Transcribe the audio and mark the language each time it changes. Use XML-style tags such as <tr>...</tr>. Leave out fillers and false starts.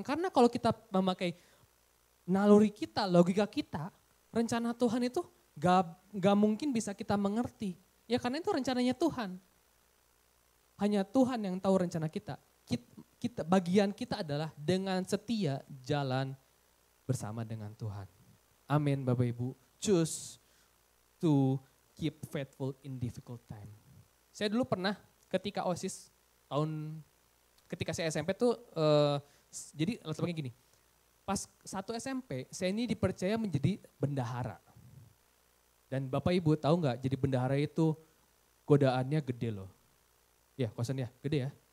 <id>Karena kalau kita memakai naluri kita, logika kita, rencana Tuhan itu gak mungkin bisa kita mengerti. Ya karena itu rencananya Tuhan. Hanya Tuhan yang tahu rencana kita. Bagian kita adalah dengan setia jalan bersama dengan Tuhan. Amin Bapak Ibu.</id> <en>Choose to keep faithful in difficult time.</en> <id>Saya dulu pernah ketika OSIS ketika saya SMP tuh, jadi latarnya gini. Pas 1 SMP, saya ini dipercaya menjadi bendahara. Dan Bapak Ibu tahu nggak, jadi bendahara itu godaannya gede loh. Ya kosannya gede ya.</id>